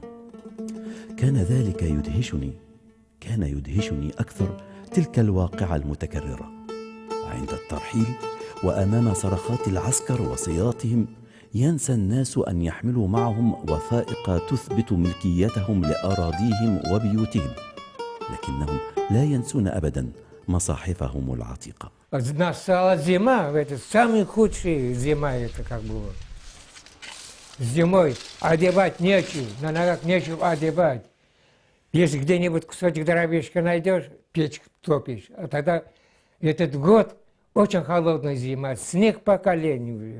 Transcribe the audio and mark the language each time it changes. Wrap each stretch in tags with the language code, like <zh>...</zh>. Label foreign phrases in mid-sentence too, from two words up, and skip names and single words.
<ar>كان ذلك كان يدهشني أكثر تلك الواقعة المتكررة عند الترحيل وأمام صرخات العسكر وصياطهم. ينسى الناس أن يحملوا معهم وثائق تثبت ملكيتهم لأراضيهم وبيوتهم، لكنهم لا ينسون أبدا مصاحفهم العتيقة.</ar> <ru>Настала зима, это самая худшая зима, это как было. Зимой одевать нечего, на ногах нечего одевать. Если где-нибудь кусочек дровишка найдешь, печь топишь. А тогда этот год очень холодная зима, снег по коленю.</ru>